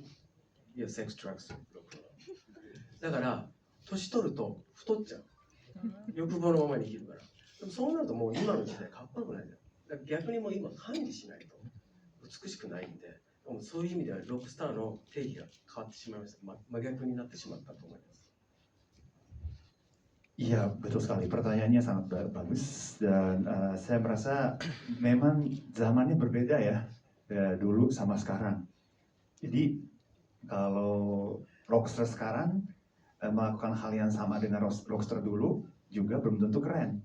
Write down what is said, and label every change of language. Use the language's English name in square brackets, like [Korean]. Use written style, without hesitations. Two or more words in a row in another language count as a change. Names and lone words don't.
[Japanese] いや、 [English] sex drugs. [Japanese] だから年取ると太っちゃう。欲望のままに生きるから。でもそうなるともう今の時代かっこよくないじゃん。だから逆にもう今管理しないと美しくないんで、そういう意味ではロックスターの定義が変わってしまいました。真逆になってしまったと思います。 [Indonesian] Iya, betul sekali. Pertanyaannya sangat bagus dan saya merasa memang zamannya berbeda ya, dulu sama sekarang. Jadi kalau rockstar sekarang melakukan hal yang sama dengan rockstar dulu juga belum tentu keren.